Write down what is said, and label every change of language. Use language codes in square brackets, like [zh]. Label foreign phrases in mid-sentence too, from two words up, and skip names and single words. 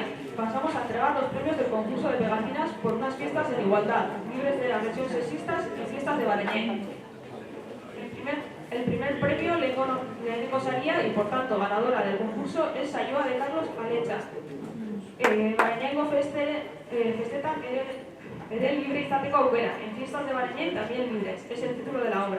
[es] Pasamos a entregar los premios del concurso de pegatinas por unas fiestas en igualdad, libres de agresiones sexistas y fiestas de Barañáin. El primer premio [eu] lehenengo saria [es] y por tanto ganadora del concurso es Saioa de Carlos Alecha. [eu] Barañaingo festetan ere libre izateko aukera. [es] En fiestas de Barañáin también libres. Es el título de la obra.